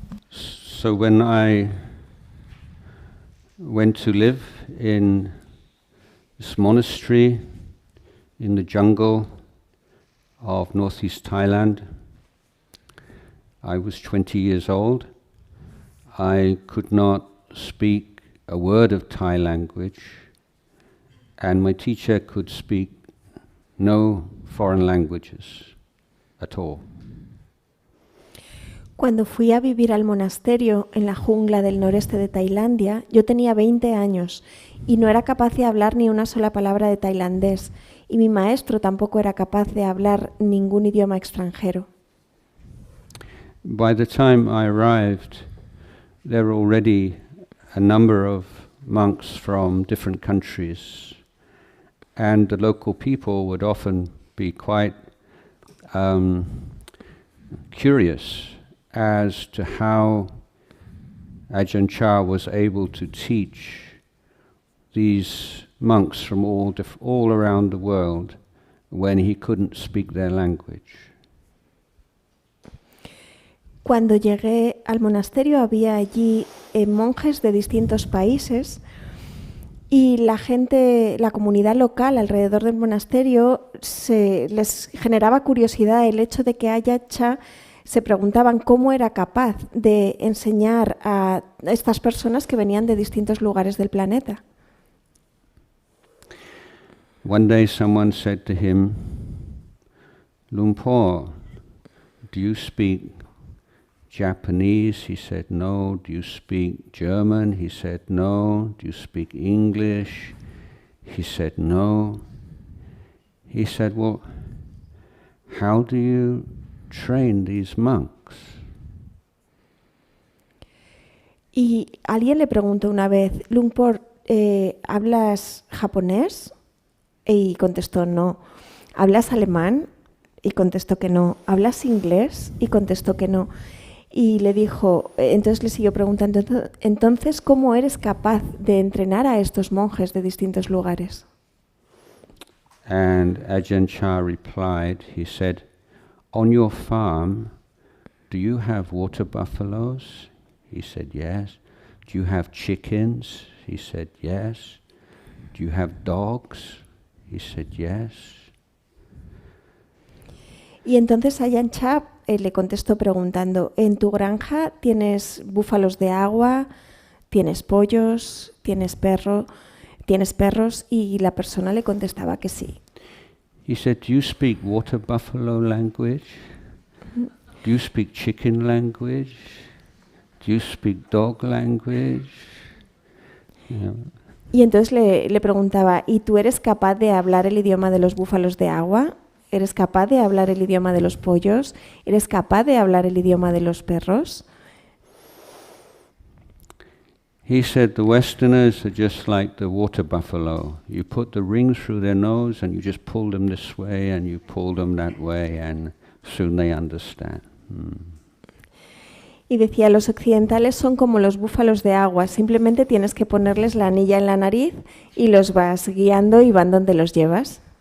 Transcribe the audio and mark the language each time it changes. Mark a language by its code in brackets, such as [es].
[en] So when I went to live in this monastery in the jungle of northeast Thailand, I was 20 years old. I could not speak a word of Thai language, and my teacher could speak no foreign languages at all. [es] Cuando fui a vivir al monasterio en la jungla del noreste de Tailandia, yo tenía 20 años y no era capaz de hablar ni una sola palabra de tailandés, y mi maestro tampoco era capaz de hablar ningún idioma extranjero. [en] By the time I arrived, there were already a number of monks from different countries, and the local people would often be quite curious as to how Ajahn Chah was able to teach these monks from all around the world when he couldn't speak their language. [es] Cuando llegué al monasterio había allí monjes de distintos países, y la gente, la comunidad local alrededor del monasterio, les generaba curiosidad el hecho de que Ajahn Chah se preguntaban cómo era capaz de enseñar a estas personas que venían de distintos lugares del planeta. [en] One day someone said to him, Lumpur, do you speak Japanese? He said, no. Do you speak German? He said, no. Do you speak English? He said, no. He said, well, how do you train these monks? [es] Y alguien le preguntó una vez, Lumpur, ¿hablas japonés? Y contestó no. ¿Hablas alemán? Y contestó que no. ¿Hablas inglés? Y contestó que no. Y le dijo, entonces le siguió preguntando, entonces, ¿cómo eres capaz de entrenar a estos monjes de distintos lugares? [en] And Ajahn Chah replied, he said, on your farm, do you have water buffaloes? He said, yes. Do you have chickens? He said, yes. Do you have dogs? He said, yes. [es] Y entonces Ajahn Chah le contestó preguntando, ¿en tu granja tienes búfalos de agua, tienes pollos, tienes perros? Y la persona le contestaba que sí. [en] He said, do you speak water buffalo language? Do you speak chicken language? Do you speak dog language? Yeah. [es] Y entonces le preguntaba, ¿y tú eres capaz de hablar el idioma de los búfalos de agua? ¿Eres capaz de hablar el idioma de los pollos? ¿Eres capaz de hablar el idioma de los perros? [en] He said the Westerners are just like the water buffalo. You put the ring through their nose and you just pull them this way and you pull them that way and soon they understand. [es] Y decía, los occidentales son como los búfalos de agua, simplemente tienes que ponerles la anilla en la nariz y los vas guiando y van donde los llevas.